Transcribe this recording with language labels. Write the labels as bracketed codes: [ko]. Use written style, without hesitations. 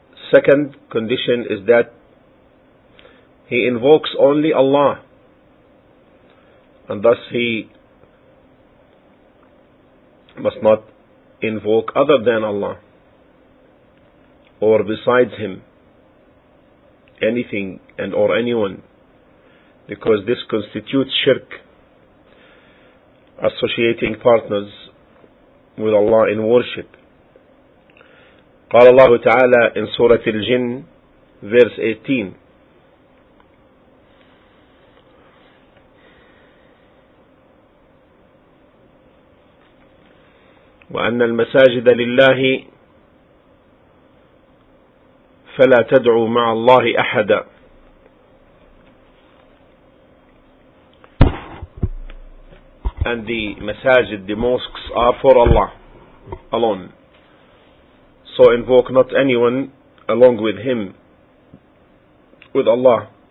[en] Second condition is that he invokes only Allah, and thus he must not invoke other than Allah or besides him anything and or anyone, because this constitutes shirk, associating partners with Allah in worship. [ar] قال الله تعالى [en] in Surah Al-Jinn verse 18, [ar] وأن المساجد لله فلا تدعوا مع الله أحدا. [en] And the masajid, the mosques, are for Allah alone. So invoke not anyone along with him, with Allah.